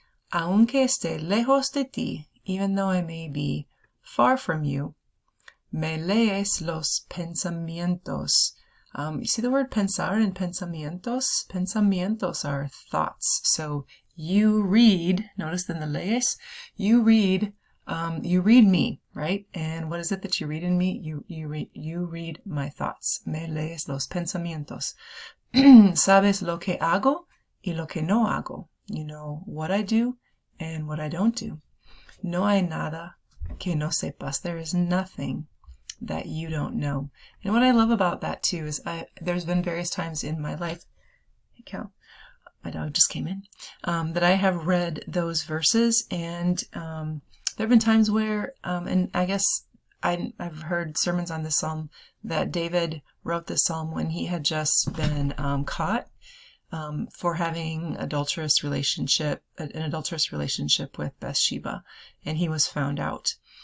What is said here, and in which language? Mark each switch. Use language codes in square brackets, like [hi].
[es] Aunque esté lejos de ti, [en] even though I may be far from you, [es] me lees los pensamientos. [en] You see the word pensar and pensamientos? Pensamientos are thoughts. So you read, notice in the lees, you read me, right? And what is it that you read in me? You read my thoughts. [es] Me lees los pensamientos. Sabes lo que hago y lo que no hago. [en] You know what I do and what I don't do. [es] No hay nada que no sepas. [en] There is nothing that you don't know. And what I love about that too is there's been various times in my life, hey cow, my dog just came in, that I have read those verses, and there have been times where, and I guess I've heard sermons on this psalm, that David wrote this psalm when he had just been caught for having an adulterous relationship with Bathsheba, and he was found out.